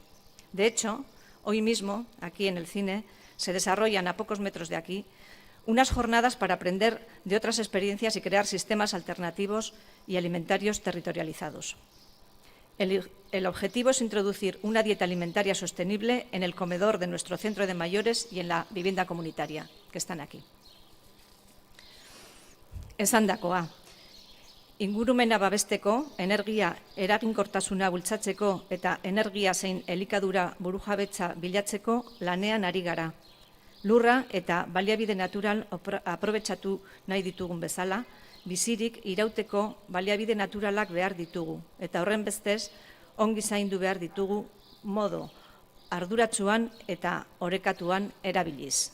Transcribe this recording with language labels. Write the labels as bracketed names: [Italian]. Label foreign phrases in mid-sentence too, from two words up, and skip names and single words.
[Spanish] De hecho, hoy mismo, aquí en el cine, se desarrollan a pocos metros de aquí unas jornadas para aprender de otras experiencias y crear sistemas alternativos y alimentarios territorializados. El objetivo es introducir una dieta alimentaria sostenible en el comedor de nuestro centro de mayores y en la vivienda comunitaria, que están aquí. [Basque] Esandakoa. Ingurumena babesteko, energia eraginkortasuna bultzatzeko eta energia zein elikadura burujabetza bilatzeko lanean ari gara. Lurra eta baliabide natural aprobetxatu nahi ditugun bezala, bizirik irauteko baliabide naturalak behar ditugu, eta horren bestez, ongi zaindu behar ditugu modu arduratsuan eta orekatuan erabiliz.